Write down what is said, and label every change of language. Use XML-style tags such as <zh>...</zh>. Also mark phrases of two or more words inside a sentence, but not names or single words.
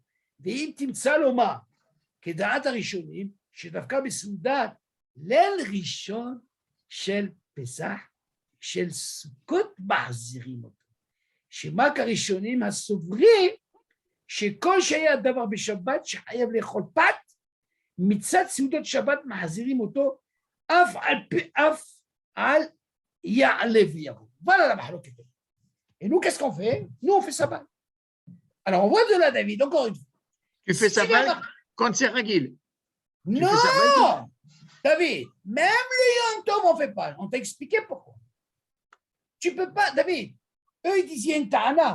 <he>ואם תמצא לומר, כדעת הראשונים, שדווקא בסעודת ליל ראשון של פסח, של סוכות מחזירים אותו. שמה כראשונים הסוברים, שכל שהיה דבר בשבת שחייב לאכול פת, מצד סעודת שבת מחזירים אותו, אף על יעלה ויבוא.</he> <fr>voilà la מחלוקת. Et nous, qu'est-ce qu'on fait? Nous, on fait sabbat. Alors, on voit de là, David, encore une fois. Tu fais ça quand c'est ragil. Non, David, même le Yom Tov, on ne fait pas. On t'a expliqué pourquoi. Tu ne peux pas, David, eux, ils disent, il y a une ta'ana.</fr>